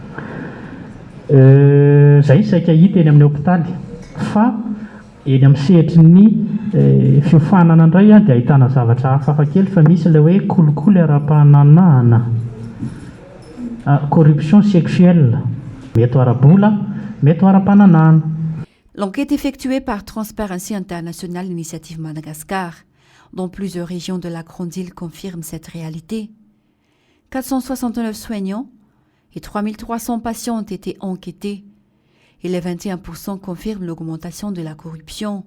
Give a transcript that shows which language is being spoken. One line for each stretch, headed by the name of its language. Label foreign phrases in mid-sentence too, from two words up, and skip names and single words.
Malagasy: Zay saika hita eny amin'ny hôpitaly fa eny amin'ny sehatry ny fiofanana indray dia ahitana zavatra hafa kely fa misy ilay hoe kolikoly ara-pananahana
French: corruption sexuelle
Malagasy: mety ara-bola mety ara-pananahana.
French: L'enquête effectuée par Transparency International Initiative Madagascar dans plusieurs régions de la Grande Île confirme cette réalité. 469 soignants et 3300 patients ont été enquêtés. Et les 21% confirment l'augmentation de la corruption.